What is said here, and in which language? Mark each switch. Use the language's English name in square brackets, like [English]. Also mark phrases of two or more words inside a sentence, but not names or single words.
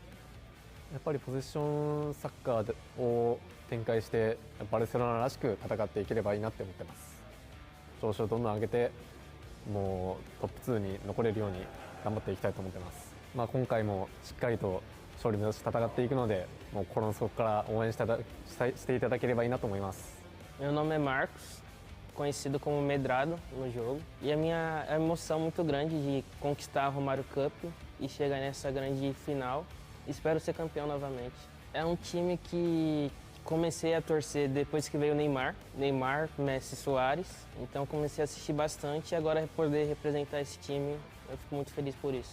[Japanese] やっぱりポゼッションサッカーを展開してバルセロナらしく戦っていければいいなって思ってます。調子をどんどん上げて、もうトップ2に残れるように頑張っていきたいと思ってます。今回もしっかりと勝利目指して戦っていくので、もう心の底から応援していただければいいなと思います。 [Portuguese] Meu nome é Marcos, conhecido como Medrado no jogo, e a minha emoção muito grande de conquistar a Romario Cup e chegar nessa grande final. Espero ser campeão novamente. É um time que comecei a torcer depois que veio o Neymar, Messi, Soares, então comecei a assistir bastante e agora poder representar esse time, eu fico muito feliz por isso.